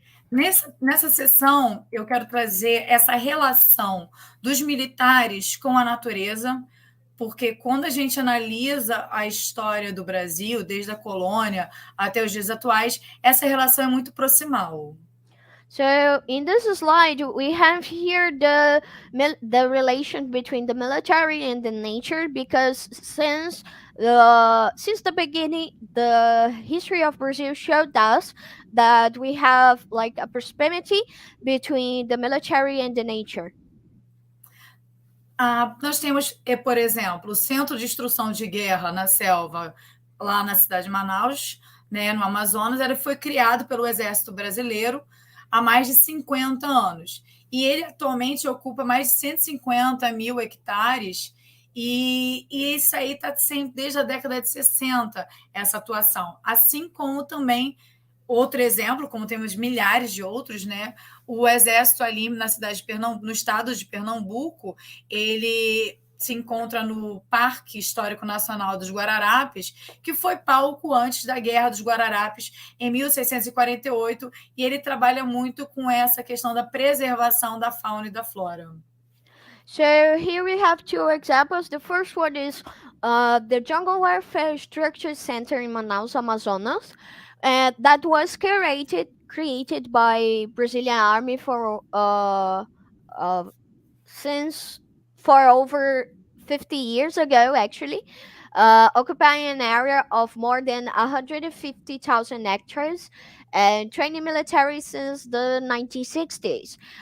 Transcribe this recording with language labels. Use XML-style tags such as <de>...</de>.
<pt>Nessa sessão, eu quero trazer essa relação dos militares com a natureza, porque quando a gente analisa a história do Brasil, desde a colônia até os dias atuais, essa relação é muito proximal.</pt> <en>So in this slide, we have here the relation between the military and the nature, because since the beginning, the history of Brazil showed us that we have like a proximity between the military and the nature.</en> <pt>Nós temos, por exemplo, o Centro de Instrução de Guerra na Selva, lá na cidade de Manaus, né, no Amazonas. Ele foi criado pelo Exército Brasileiro há mais de 50 anos. E ele atualmente ocupa mais de 150 mil hectares, e isso aí está sempre desde a década de 60, essa atuação. Assim como também, outro exemplo, como temos milhares de outros, né? O Exército ali na cidade de Pernambuco, no estado de Pernambuco, ele se encontra no Parque Histórico Nacional dos Guararapes, que foi palco antes da Guerra dos Guararapes, em 1648, e ele trabalha muito com essa questão da preservação da fauna e da flora.</pt> <en>So here we have two examples. The first one is the Jungle Warfare Structure Center in Manaus, Amazonas, that was created by Brazilian Army for over 50 years ago, actually, occupying an area of more than 150,000 hectares and training military since the 1960s.</en>